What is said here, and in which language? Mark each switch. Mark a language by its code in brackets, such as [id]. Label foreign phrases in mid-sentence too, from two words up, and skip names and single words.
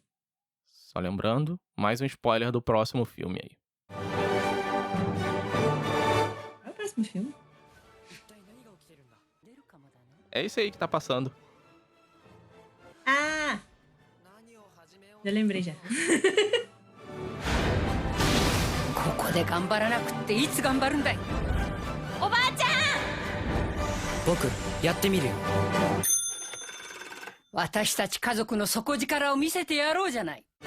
[pt] Só lembrando, mais um spoiler do próximo filme aí. Qual é o próximo filme? É isso aí que tá passando. Ah! Já lembrei já. [ja] ここで頑張らなくっていつ頑張るんだい。おばあちゃん、僕やってみるよ。私たち家族の底力を見せてやろうじゃない。